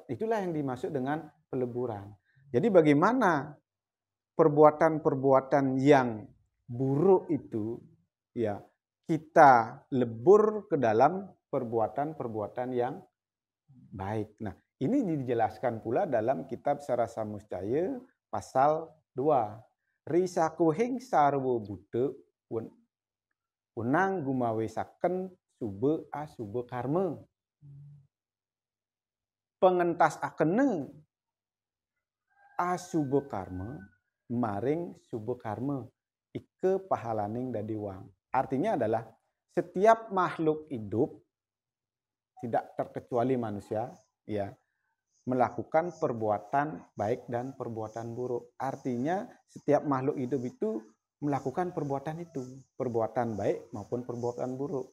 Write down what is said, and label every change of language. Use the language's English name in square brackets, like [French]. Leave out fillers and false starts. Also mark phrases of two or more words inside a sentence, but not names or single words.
[Indonesian] Itulah yang dimaksud dengan peleburan. Jadi bagaimana perbuatan-perbuatan yang buruk itu ya kita lebur ke dalam perbuatan-perbuatan yang baik. Nah, ini dijelaskan pula dalam kitab Sarasa Muscaya pasal 2. [Kawi] Risakuhing sarwa buddha unang gumawesaken sube karma. Pengentas akene asube karma maring sube karma ike pahalaning dadi wang. [Indonesian] Artinya adalah setiap makhluk hidup tidak terkecuali manusia ya melakukan perbuatan baik dan perbuatan buruk. Artinya setiap makhluk hidup itu melakukan perbuatan itu, perbuatan baik maupun perbuatan buruk.